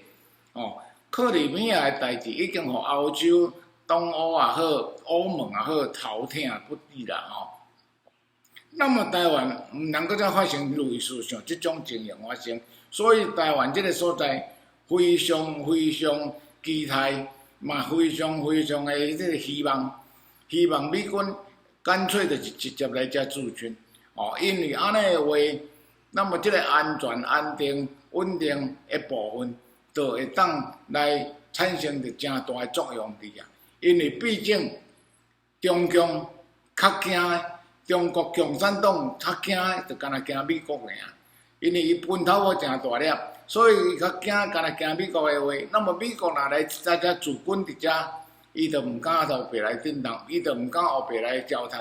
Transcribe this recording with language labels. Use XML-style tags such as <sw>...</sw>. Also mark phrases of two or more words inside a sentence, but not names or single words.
<nan>克里米亚的代志已经互欧洲、东欧也好、欧盟也好头痛不已啦那么台湾毋能搁再发生类似像即种情形发生，所以台湾即个所在非常期待，嘛非常的即个希望美军。干脆就是直接来遮驻军，因为安尼的话，那么这个安全、安定、稳定的部分，就会当来产生着真大的作用伫遐。因为毕竟中共较惊，中国共产党较惊，就干那惊美国个啊。因为伊分头无诚大粒，所以伊较惊，干那惊美国的话。那么美国若来在遮驻军伫遮，伊就毋敢后壁来震动，伊就毋敢后壁来交谈。</nan>